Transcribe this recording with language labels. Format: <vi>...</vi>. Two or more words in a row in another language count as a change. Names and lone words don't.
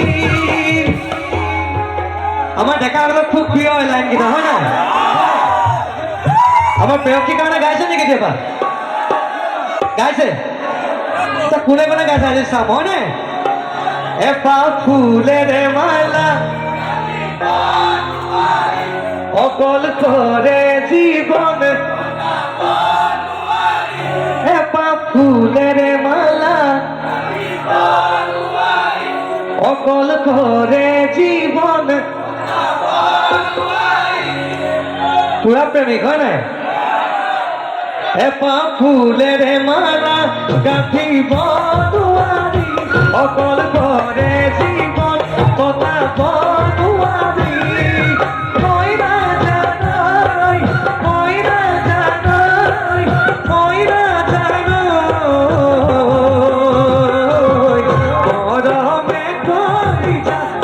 <as>আমাৰ ডেকাসকলৰ খুব প্ৰিয় হয় লাইনকেইটা, হয় নাই? আমাৰ প্ৰেয়সীৰ কাৰণে গাইছে নেকি কেতিয়াবা? গাইছে? কোনে কোনে গাইছে আজি চাম, হয় নাই? এপাহ ফুলেৰে মালা অকল করে জীবন এপাহ ফুলের মালা অকল করে জীবন পুরা প্রেমিক হয় নাই এপা ফুলেৰে মালা গাঁঠিব নোৱাৰি অকল কৰে জীৱন কটাব নোৱাৰি মই নাজানৈ মই নাজানৈ মই নাজানৈ মৰমে কৰিছা</as>